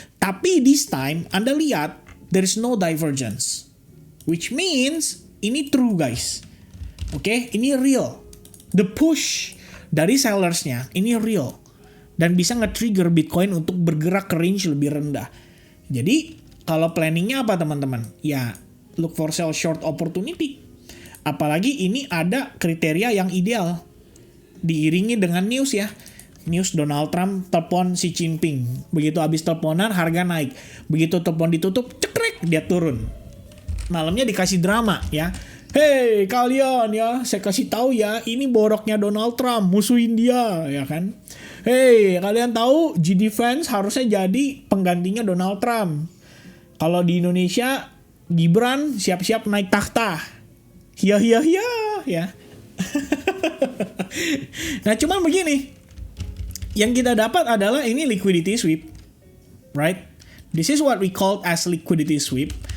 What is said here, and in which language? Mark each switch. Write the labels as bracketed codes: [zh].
[id] Tapi [en] this time, [id] Anda lihat, [en] there is no divergence. Which means, [id] ini [en] true guys. [id] Oke, ini [en] real. The push [id] dari sellersnya, ini real. Dan bisa nge-trigger Bitcoin untuk bergerak ke range lebih rendah. Jadi, kalau planningnya apa teman-teman? [en] Ya, look for sell short opportunity. [id] Apalagi ini ada kriteria yang ideal. Diiringi dengan news ya. News Donald Trump telepon Xi Jinping. Begitu habis teleponan harga naik. Begitu telepon ditutup, cekrek dia turun. Malamnya dikasih drama ya. Hey kalian ya, saya kasih tahu ya, ini boroknya Donald Trump, musuhin dia ya kan. Hey kalian tahu GD Vance harusnya jadi penggantinya Donald Trump. Kalau di Indonesia Gibran siap-siap naik takhta. Hia ya. Nah cuman begini, yang kita dapat adalah ini liquidity sweep, [en] right? This is what we call as liquidity sweep.